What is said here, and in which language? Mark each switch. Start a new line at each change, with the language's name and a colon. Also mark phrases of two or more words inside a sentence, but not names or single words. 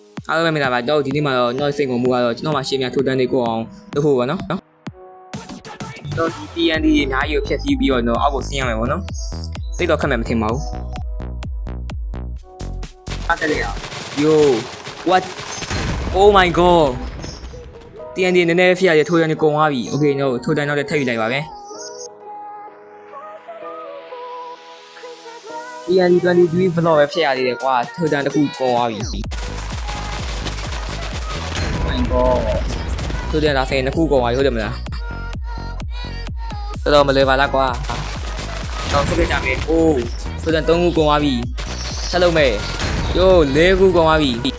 Burmese: အားလုံးပဲမင်္ဂလာပါတော့ဒီနေ့မှာတော့ကျွန်တော်စိတ်ဝင်မှုကတော့ကျွန်တော်မှရှင်းပြထိုးတန်းလေးကိုအောင်လုပ်ဖို့ပေါ့နော်တော့ဒီ TND အများကြီးကိုဖြည့်ဆည်းပြီးတော့အောက်ကိုဆင်းရမယ်ပေါ့နော်စိတ်တော့ခက်မှမထင်ပါဘူးအားတက်လေအောင်
English: Yo what oh my god
Burmese: TND နည်းနည်းဖြည့်ရထိုးတန်းလေးကုန်သွားပြီ Okay တော့ထိုးတန်းတော့ထည့်ယူလိုက်ပါပဲ TND 23 vlog ပဲဖြည့်ရသေးတယ်ကွာထိုးတန်းတစ်ခုကုန်သွားပြီထိုးတန်းဒါဆိုရင်တစ်ခုကုန်သွားပြီဟုတ်တယ်မလားတော်တော်မလွယ်ပါလားကွာတော့ဆုတ်ကြမယ်အိုးထိုးတန်း3ခုကုန်သွားပြီဆက်လုပ်မယ်ယို4ခုကုန်သွားပြီ